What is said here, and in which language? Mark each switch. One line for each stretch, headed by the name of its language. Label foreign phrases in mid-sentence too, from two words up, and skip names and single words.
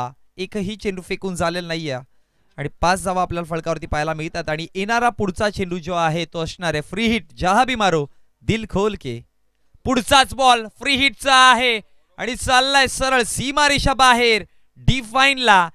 Marathi: एकही चेंडू फेकून झालेला नाहीये आणि 5 धावा आपल्याला फलकावरती पाहायला मिळतात. आणि येणारा पुढचा चेंडू जो आहे तो असणार आहे
English: free hit.
Hindi: जहा भी मारो दिल खोल के.
Marathi: पुढचाच बॉल फ्री हिटचा आहे आणि चाललाय सरळ सीमारेषा बाहेर डिफाईनला.